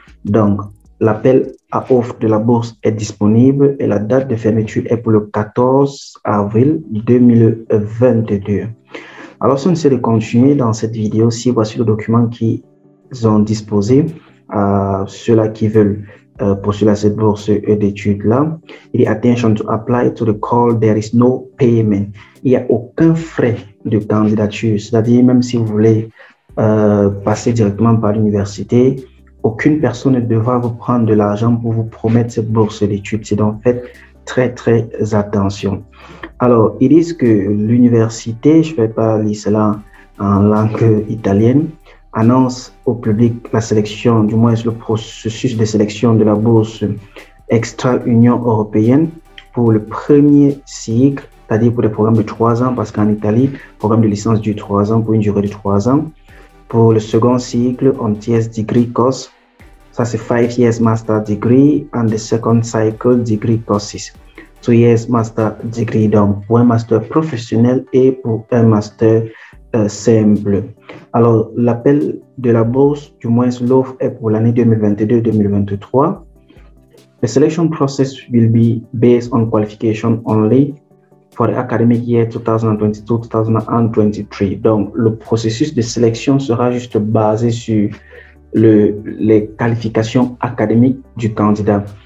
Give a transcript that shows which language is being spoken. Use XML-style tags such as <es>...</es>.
<fr>Donc, l'appel à offre de la bourse est disponible et la date de fermeture est pour le 14 avril 2022. Alors, si on essaie de continuer dans cette vidéo, si voici le document qu'ils ont disposé à ceux-là qui veulent postuler à cette bourse d'études-là. Il dit,</fr> <en>attention to apply to the call, there is no payment.</en> <fr>Il n'y a aucun frais de candidature, c'est-à-dire même si vous voulez passer directement par l'université, aucune personne ne devra vous prendre de l'argent pour vous promettre cette bourse d'études. C'est donc faites très attention. Alors, ils disent que l'université, je ne vais pas lire cela en langue italienne, annonce au public la sélection, du moins le processus de sélection de la bourse extra-Union européenne pour le premier cycle, c'est-à-dire pour des programmes de 3 ans, parce qu'en Italie, le programme de licence dure 3 ans pour une durée de 3 ans. Pour le second cycle, on TS Degree Course, ça c'est</fr> <en>5 years Master Degree, and the second cycle Degree Courses, 2 years Master Degree,</en> <fr>donc pour un master professionnel et pour un master simple. Alors, l'appel de la bourse, du moins l'offre est pour l'année 2022-2023.</fr> <en>The selection process will be based on qualification only for the academic year 2022-2023.</en> <fr>Donc, le processus de sélection sera juste basé sur les qualifications académiques du candidat.</fr>